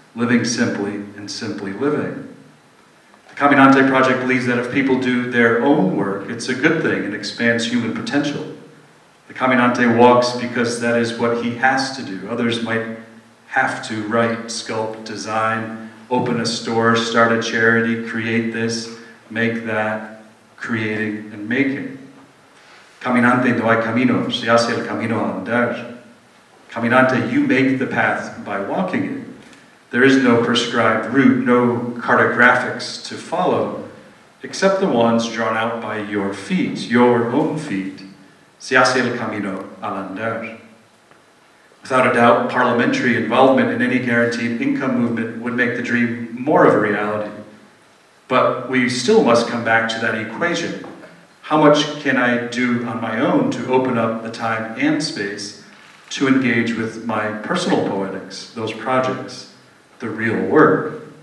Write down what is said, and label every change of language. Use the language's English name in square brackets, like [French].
[English] Living simply and simply living. The CAMINANTE project believes that if people do their own work, it's a good thing and expands human potential. The CAMINANTE walks because that is what he has to do. Others might have to write, sculpt, design, open a store, start a charity, create this, make that, creating and making. [Spanish] Caminante no hay camino, se hace el camino al andar. [English] Caminante, you make the path by walking it. There is no prescribed route, no cartographics to follow, except the ones drawn out by your feet, your own feet. [Spanish] Se hace el camino al andar. [English] Without a doubt, parliamentary involvement in any guaranteed income movement would make the dream more of a reality. But we still must come back to that equation. How much can I do on my own to open up the time and space to engage with my personal poetics, those projects, the real work?